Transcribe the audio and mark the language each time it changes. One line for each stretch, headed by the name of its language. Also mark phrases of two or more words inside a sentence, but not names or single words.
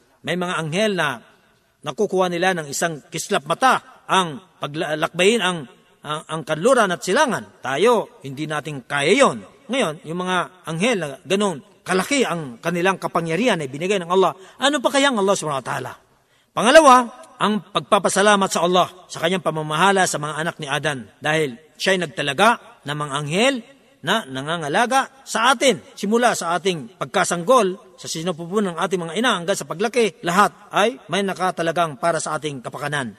Filipino: May mga anghel na nakukuha nila ng isang kislap mata ang paglalakbayin ang kanluran at silangan. Tayo, hindi natin kaya yon. Ngayon, yung mga anghel na ganun, kalaki ang kanilang kapangyarihan ay binigay ng Allah. Ano pa kaya ang Allah
Arabic: سبحانه وتعالى?
Filipino: Pangalawa, ang pagpapasalamat sa Allah sa kanyang pamamahala sa mga anak ni Adan. Dahil siya ay nagtalaga ng mga anghel na nangangalaga sa atin. Simula sa ating pagkasanggol, sa sinapupunan ng ating mga ina hanggang sa paglaki, lahat ay may nakatalagang para sa ating kapakanan.